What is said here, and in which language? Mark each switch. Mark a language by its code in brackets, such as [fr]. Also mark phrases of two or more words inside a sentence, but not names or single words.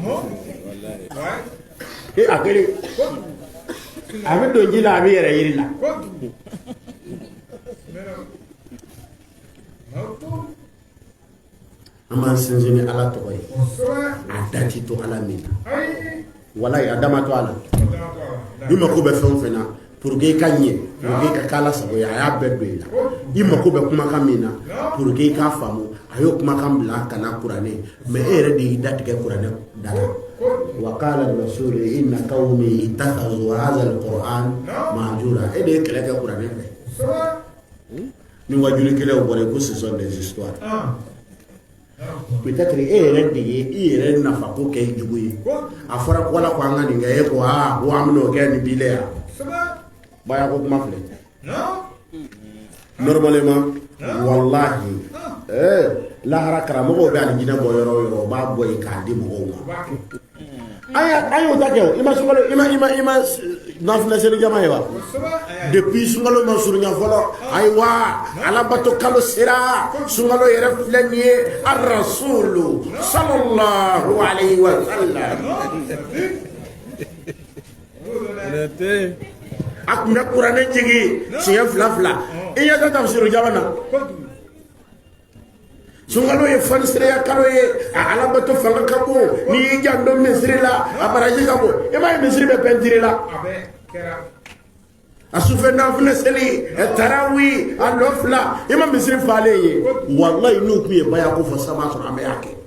[bm] a kelen a bɛ don ji la a bɛ yɛrɛ yiri la an b'an sinsin ni ala tɔgɔ ye a dati to ala min na walayi a dama to a la i mako bɛ fɛn o fɛn na [fr] pour que [bm] i ka ɲɛ [fr] pour que [bm] i ka k'ala sago ye a y'a bɛɛ don i la i mako bɛ kumakan min na pour que i k'a faamu a y'o kumakan bila ka na kuranɛ mais e yɛrɛ de y'i datigɛ kuranɛ da la [ar] وقال الرسول إن قومي اتخذوا هذا القرآن مهجورا [bm] e de ye kɛlɛ kɛ kuranɛ fɛ ni wajuli kɛlɛw bɔra ko [fr] ce sont des histoires peut-être [bm] e yɛrɛ de ye i yɛrɛ nafa ko kɛ jugu ye a fɔra ko ala ko an ka nin kɛ e ko ko an bɛn'o kɛ nin bile yan baya ko kuma filɛ normalement wallahi lahara karamɔgɔw bɛ alijinɛ bɔ yɔrɔ o yɔrɔ o b'a bɔ yen k'a di mɔgɔw ma an y'o ta kɛ o i ma sunkalo i ma nafila seli jama ye wa depuis sunkalo ma surunya fɔlɔ ayiwa alabato kalo sera sunkalo yɛrɛ filɛ nin ye [ar] الرسول صلى الله عليه وسلم [bm] a tun bɛ kuranɛ jigi siɲɛ 2 i ɲɛ tɛ tafsiru jama na sunkalo ye fanisereya kalo ye a alabato fanga ka bon n'i y'i janto misiri la a baraji ka bon i m'a ye misiri bɛ pɛntiri la a sufɛ nafila seli tarawi a nɔ 2 i ma misiri falen ye wallahi n'u tun ye baya ko fɔ sama sɔrɔ an bɛ y'a kɛ